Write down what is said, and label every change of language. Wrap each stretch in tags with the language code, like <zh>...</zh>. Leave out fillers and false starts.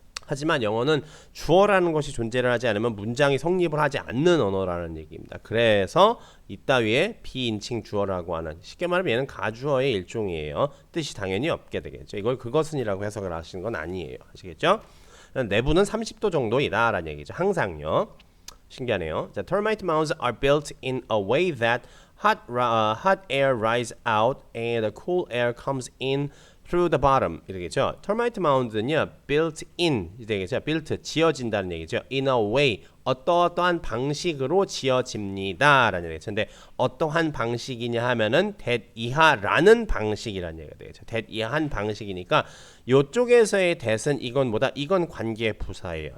<ko>하지만 영어는 주어라는 것이 존재를 하지 않으면 문장이 성립을 하지 않는 언어라는 얘기입니다. 그래서 이따위에 비인칭 주어라고 하는, 쉽게 말하면 얘는 가주어의 일종이에요. 뜻이 당연히 없게 되겠죠. 이걸 그것은이라고 해석을 하시는 건 아니에요. 아시겠죠? 내부는 30도 정도이다 라는 얘기죠. 항상요. 신기하네요.</ko> <en>자, termite mounds are built in a way that hot air rises out and the cool air comes in through the bottom</en> <ko>이러겠죠. termite mound는요</ko> <en>built in</en> <ko>되겠죠. built 지어진다는 얘기죠. in a way 어떠한 방식으로 지어집니다 라는 얘기죠. 근데 어떠한 방식이냐 하면은 that 이하라는 방식이라는 얘기가 되겠죠. that 이하한 방식이니까 요쪽에서의 that은 이건 관계 부사예요.</ko>